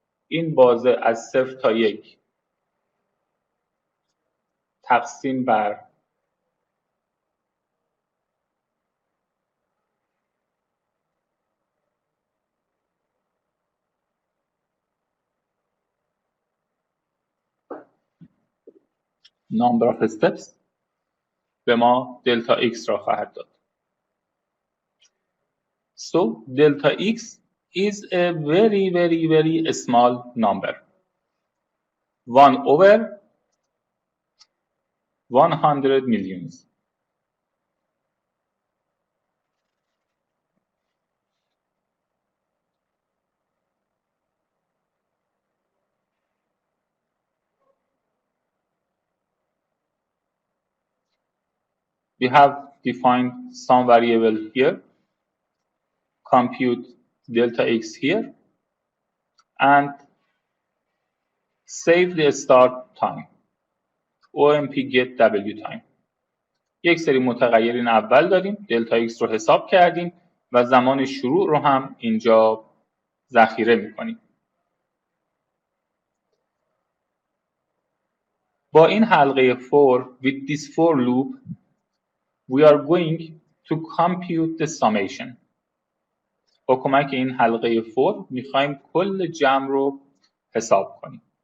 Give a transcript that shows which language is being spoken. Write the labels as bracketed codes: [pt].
[fa] این بازه از 0 تا 1 تقسیم بر [en] number of steps [fa] به ما دلتا x را خواهد داد. [en] So delta x is a very small number. 1 over 100 millions. We have defined some variable here, compute delta x here, and save the start time, OMP get W time. [fa] یک سری متغیرین اول داریم، دلتا x رو حساب کردیم و زمان شروع رو هم اینجا ذخیره میکنیم. با این حلقه [en] for with this for loop we are going to compute the summation. [fa] با کمک این حلقه for میخوایم کل جمع رو حساب کنیم.